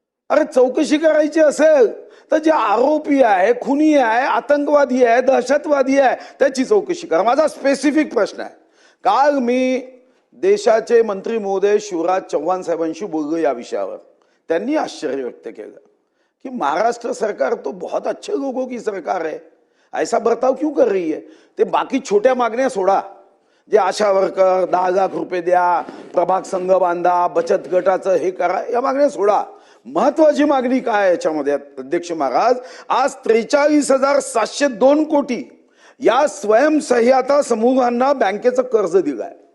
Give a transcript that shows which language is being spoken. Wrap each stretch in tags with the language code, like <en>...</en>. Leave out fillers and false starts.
<mr>अरे चौकशी करायची असेल तर जे आरोपी आहे, खुनी आहे, आतंकवादी आहे, दहशतवादी आहे, त्याची चौकशी करा। माझा स्पेसिफिक प्रश्न आहे। काल मी देशाचे मंत्री महोदय शिवराज चौहान साहेबांशी बोललो या विषयावर। त्यांनी आश्चर्य व्यक्त केलं कि महाराष्ट्र सरकार</mr> <hi>तो बहुत अच्छे लोगों की सरकार है, ऐसा बर्ताव क्यों कर रही है?</hi> <mr>ते बाकी छोट्या मागण्या सोडा, जे आशा वर्कर 10 लाख रुपये द्या, प्रभाग संघ बांधा, बचत गटाचं हे करा, या मागण्या सोडा। महत्वाची मागणी काय याच्यामध्ये अध्यक्ष महाराज? आज 43,702 कोटी या स्वयंसहाय्यता समूहांना बँकेचं कर्ज दिलंय।</mr>